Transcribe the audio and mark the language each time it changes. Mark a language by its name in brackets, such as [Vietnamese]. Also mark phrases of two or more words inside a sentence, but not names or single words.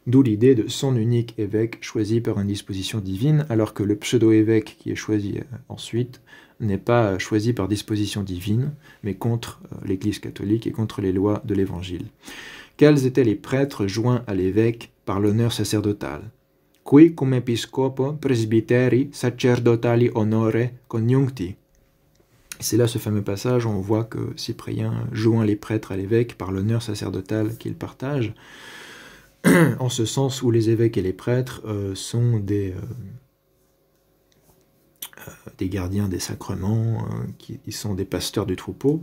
[French] D'où l'idée de son unique évêque choisi par une disposition divine, alors que le pseudo-évêque qui est choisi ensuite n'est pas choisi par disposition divine, mais contre l'Église catholique et contre les lois de l'Évangile. Quels étaient les prêtres joints à l'évêque par l'honneur sacerdotal? [Latin] Qui cum episcopo presbyteri sacerdotali honore conjuncti. [French] C'est là ce fameux passage où on voit que Cyprien joint les prêtres à l'évêque par l'honneur sacerdotal qu'il partage, en ce sens où les évêques et les prêtres sont des gardiens des sacrements, qui sont des pasteurs du troupeau.